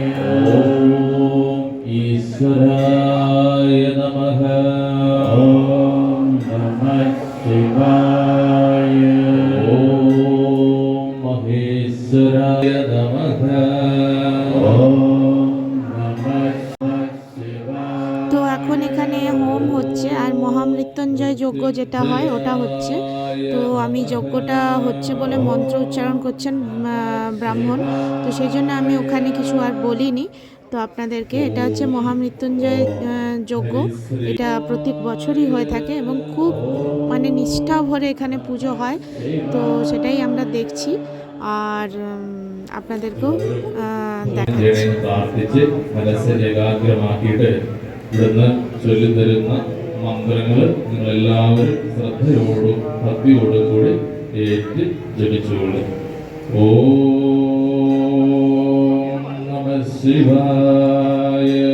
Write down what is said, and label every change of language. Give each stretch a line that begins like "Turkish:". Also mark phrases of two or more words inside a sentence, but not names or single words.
Sanskrit: ഓം ഈശ്വരായ നമഃ. ഓം നമഃ ശിവായ. ഓം മഹേശ്വരായ നമഃ. ഓം നമഃ ശിവായ.
Bangla: তো এখন এখানে হোম হচ্ছে, আর মহামৃত্যুঞ্জয় যজ্ঞ যেটা হয় ওটা হচ্ছে। তো আমি যজ্ঞটা হচ্ছে বলে মন্ত্র উচ্চারণ করছেন ব্রাহ্মণ, তো সেই জন্য আমি ওখানে কিছু আর বলিনি। তো আপনাদেরকে, এটা হচ্ছে মহামৃত্যুঞ্জয় যজ্ঞ। এটা প্রত্যেক বছরই হয়ে থাকে এবং খুব মানে নিষ্ঠা ভরে এখানে পুজো হয়। তো সেটাই আমরা দেখছি আর আপনাদেরকেও দেখাচ্ছি।
Malayalam: പ്രാർത്ഥിച്ച് മനസ്സ് ഏകാഗ്രമാക്കിയിട്ട് ഇവിടുന്ന് ചൊല്ലിത്തരുന്ന മന്ത്രങ്ങൾ നിങ്ങളെല്ലാവരും ശ്രദ്ധയോടും ഭക്തിയോടും കൂടി ഏറ്റ് ജപിച്ചുകൊള്ളു.
Sanskrit: ഓം നമഃ ശിവായ.